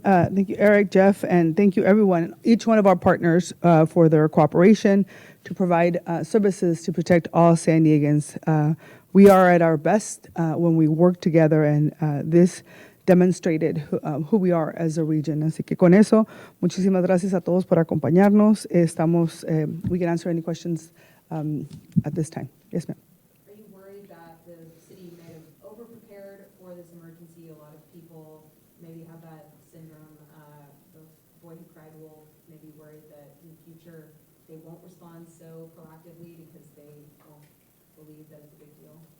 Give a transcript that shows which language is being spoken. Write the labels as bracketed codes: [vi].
[en] Thank you, Eric, Jeff, and thank you, everyone, each one of our partners for their cooperation to provide services to protect all San Diegans. We are at our best when we work together, and this demonstrated who we are as a region. [es] Así que con eso, muchísimas gracias a todos por acompañarnos. [en] We can answer any questions at this time. Yes, ma'am. Are you worried that the city may have over-prepared for this emergency? A lot of people maybe have that syndrome. The boy who cried wolf may be worried that in the future they won't respond so proactively because they won't believe that it's a big deal.